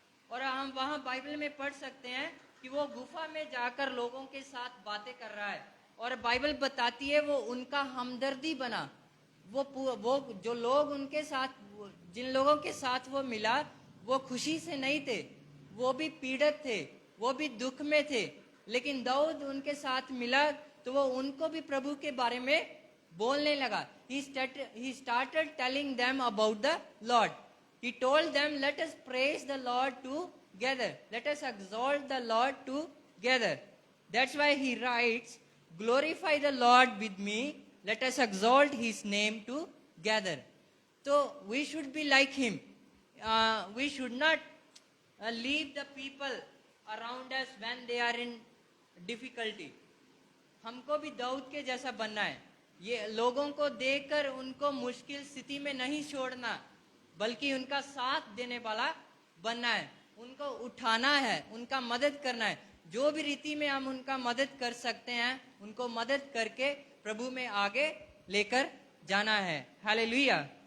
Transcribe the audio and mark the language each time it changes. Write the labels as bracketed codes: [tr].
[hi] और हम वहाँ बाइबल में पढ़ सकते हैं कि वो गुफा में जाकर लोगों के साथ बातें कर रहा है, और बाइबल बताती है वो उनका हमदर्दी बना. वो जो लोग उनके साथ, जिन लोगों के साथ वो मिला, वो खुशी से नहीं थे, वो भी पीड़ित थे, वो भी दुख में थे, लेकिन दाऊद उनके साथ मिला तो वो उनको भी प्रभु के बारे में बोलने लगा. [en] He started telling them about the Lord. He told them, let us praise the Lord together. Let us exalt the Lord together. That's why he writes, glorify the Lord with me. Let us exalt his name together. So we should be like him. We should not leave the people around us when they are in difficulty. [hi] हमको भी दाऊद के जैसा बनना है. ये लोगों को देखकर उनको मुश्किल स्थिति में नहीं छोड़ना, बल्कि उनका साथ देने वाला बनना है, उनको उठाना है, उनका मदद करना है. जो भी रीति में हम उनका मदद कर सकते हैं, उनको मदद करके प्रभु में आगे लेकर जाना है. हालेलुया.